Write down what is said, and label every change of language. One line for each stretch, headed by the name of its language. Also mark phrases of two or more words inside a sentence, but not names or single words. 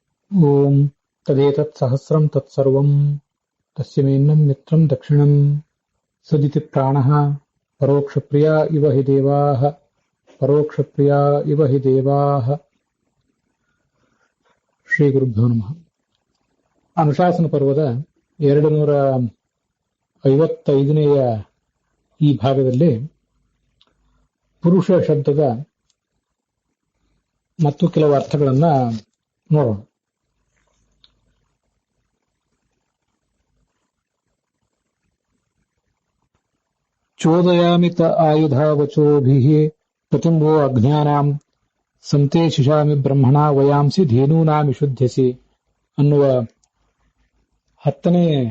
Sanskrit: ಓಂ ತದೇತತ್ ಸಹಸ್ರಂ ತತ್ಸರ್ವಂ ತಸ್ಯಮೇನ್ನಂ ಮಿತ್ರಂ ದಕ್ಷಿಣಂ ಸದಿತಿ ಪ್ರಾಣಃ ಪರೋಕ್ಷಪ್ರಿಯಾ ಇವ ಹಿ ದೇವಾಃ ಪರೋಕ್ಷಪ್ರಿಯಾ ಇವ ಹಿ ದೇವಾಃ. ಶ್ರೀ ಗುರುಭ್ಯೋ ನಮಃ.
Kannada: ಅನುಶಾಸನ ಪರ್ವದ 255ನೇಯ ಈ ಭಾಗದಲ್ಲಿ ಪುರುಷ ಶಬ್ದದ ಮತ್ತು ಕೆಲವು ಅರ್ಥಗಳನ್ನ ನೋಡೋಣ.
Sanskrit: ಚೋದಯಾಮಿ ತ ಆಯುಧಾವಚೋಭಿಃ ಪ್ರತಿಂಬೋ ಅಜ್ಞಾನಾಂ ಸಂತೆ ಶಿಶಾಮಿ ಬ್ರಹ್ಮಣ ವಯಾಂಸಿ ಧೇನೂನಾಮಿ ಶುದ್ಧಸಿ
Kannada: ಅನ್ನುವ 10ನೇ